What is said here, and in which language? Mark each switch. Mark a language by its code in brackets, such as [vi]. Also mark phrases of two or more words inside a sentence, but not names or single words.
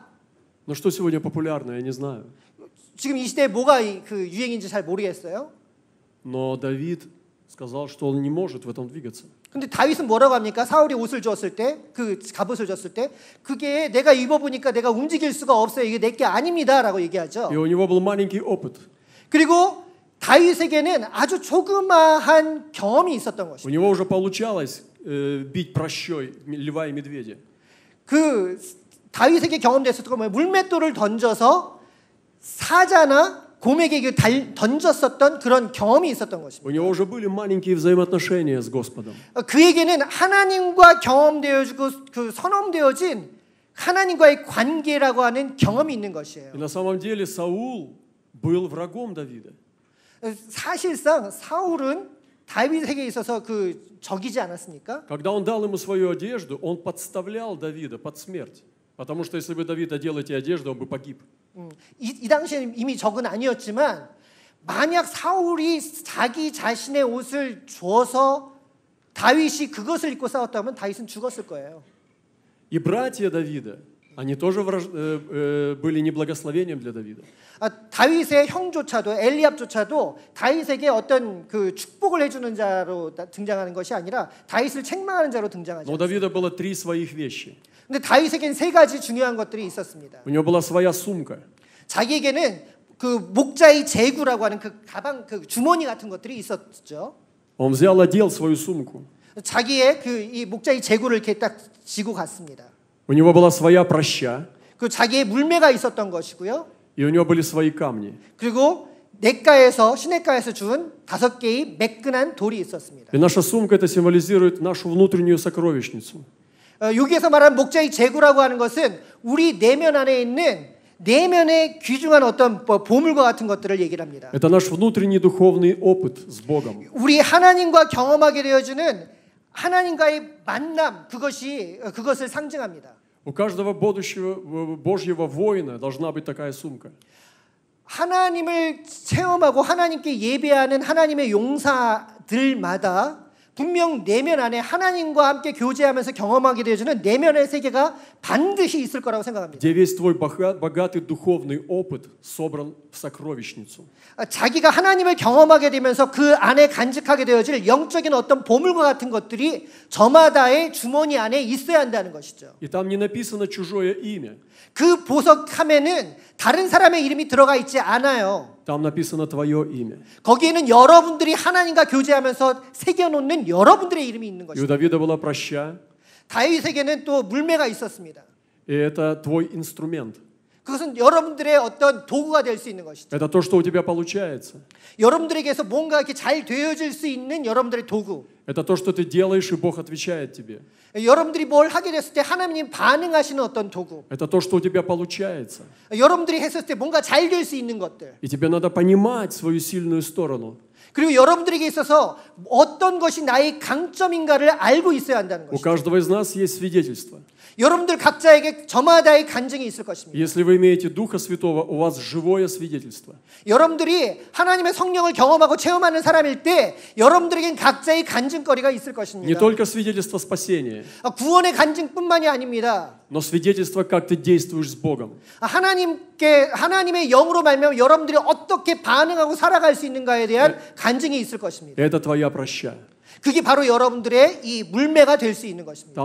[ru] Но что сегодня популярно, я не знаю. [ko] 지금 이 시대에 뭐가 그 유행인지 잘 모르겠어요. [ru] Но Давид сказал, что он не может в этом двигаться. [ko] 근데 다윗은 뭐라고 합니까? 사울이 옷을 줬을 때, 그 갑옷을 줬을 때, 그게 내가 입어보니까 내가 움직일 수가 없어요. 이게 내게 아닙니다라고 얘기하죠. [ru] И у него был маленький опыт. [ko] 그리고 다윗에게는 아주 조그마한 경험이 있었던 [ru] У [ko] 것입니다. [ru] него уже получалось бить прощой льва и медведя. [ko] 그 다윗에게 경험됐었던 건 뭐예요? 물맷돌을 던져서 사자나 곰에게 던졌었던 그런 경험이 있었던 것입니다. [ru] У него уже были маленькие взаимоотношения с Господом. [ko] 그에게는 하나님과 경험되어지고 그 선언되어진 하나님과의 관계라고 하는 경험이 있는 것이에요. [ru] И на самом деле Саул был врагом Давида. [ko] 사실상 사울은 다윗에게 있어서 그 적이지 않았습니까? [ru] Когда он дал ему свою одежду, он подставлял Давида под смерть. Потому что если бы Давид одел эти одежды, он бы погиб. [ko] 이 당시에는 이미 적은 아니었지만 만약 사울이 자기 자신의 옷을 줘서 다윗이 그것을 입고 싸웠다면 다윗은 죽었을 거예요. [ru] И братья Давида, они тоже были неблагословением для Давида. [ko] 다윗의 형조차도 엘리압조차도 다윗에게 어떤 그 축복을 해주는 자로 등장하는 것이 아니라 다윗을 책망하는 자로 등장하죠. [ru] Но у Давида было три своих вещи. [ko] 근데 다윗에게는 세 가지 중요한 것들이 있었습니다. [ru] У него была своя сумка. [ko] 자기에게는 그 목자의 제구라고 하는 그 가방, 그 주머니 같은 것들이 있었죠. [ru] Он взял, одел свою сумку. [ko] 자기의 그 이 목자의 제구를 이렇게 딱 쥐고 갔습니다. [ru] У него была своя праща. [ko] 그 자기의 물매가 있었던 것이고요. [ru] И у него были свои камни. [ko] 그리고 냇가에서 시냇가에서 준 5개의 매끈한 돌이 있었습니다. [ru] И наша сумка это символизирует нашу внутреннюю сокровищницу. [ko] 여기에서 말하는 목자의 제구라고 하는 것은 우리 내면 안에 있는 내면의 귀중한 어떤 보물과 같은 것들을 얘기를 합니다. [ru] Это наш внутренний духовный опыт с Богом. [ko] 우리 하나님과 경험하게 되어주는 하나님과의 만남 그것을 상징합니다. [ru] У каждого Божьего воина должна быть такая сумка. [ko] 하나님을 체험하고 하나님께 예배하는 하나님의 용사들마다 분명 내면 안에 하나님과 함께 교제하면서 경험하게 되어주는 내면의 세계가 반드시 있을 거라고 생각합니다. [ru] Где весь твой богатый духовный опыт собран в сокровищницу. [ko] 자기가 하나님을 경험하게 되면서 그 안에 간직하게 되어질 영적인 어떤 보물과 같은 것들이 저마다의 주머니 안에 있어야 한다는 것이죠. [ru] И там не написано чужое имя. [ko] 그 보석함에는 다른 사람의 이름이 들어가 있지 않아요. [ru] Там написано твое имя. [ko] 거기에는 여러분들이 하나님과 교제하면서 새겨놓는 여러분들의 이름이 있는 [ru] И у [ko] 것입니다. [ru] Давида была праща. [ko] 다윗에게는 또 물매가 있었습니다. [ru] И это твой инструмент. [ko] 그것은 여러분들의 어떤 도구가 될 수 있는 것이죠. [ru] Это то, что у тебя получается. [ko] 여러분들에게서 뭔가 이렇게 잘 되어질 수 있는 여러분들의 도구. [ru] Это то, что ты делаешь, и Бог отвечает тебе. [ko] 여러분들이 뭘 하게 됐을 때 하나님 반응하시는 어떤 도구. [ru] Это то, что у тебя получается. [ko] 여러분들이 했을 때 뭔가 잘 될 수 있는 것들. [ru] И тебе надо понимать свою сильную сторону. [ko] 그리고 여러분들에게 있어서 어떤 것이 나의 강점인가를 알고 있어야 한다는 [ru] У [ko] 것이죠. [ru] каждого из нас есть свидетельство. [ko] 여러분들 각자에게 저마다의 간증이 있을 것입니다. [ru] Если вы имеете Духа Святого, у вас живое свидетельство. [ko] 여러분들이 하나님의 성령을 경험하고 체험하는 사람일 때 여러분들에겐 각자의 간증거리가 있을 [ru] Не [ko] 것입니다. [ru] только свидетельство спасения, [ko] 구원의 간증뿐만이 아닙니다. [ru] но свидетельство, как ты действуешь с Богом. [ko] 하나님의 영으로 말미암아 여러분들이 어떻게 반응하고 살아갈 수 있는가에 대한 간증이 있을 것입니다. [ru] Это твоя проща. [ko] 그게 바로 여러분들의 이 물매가 될 수 있는 것입니다.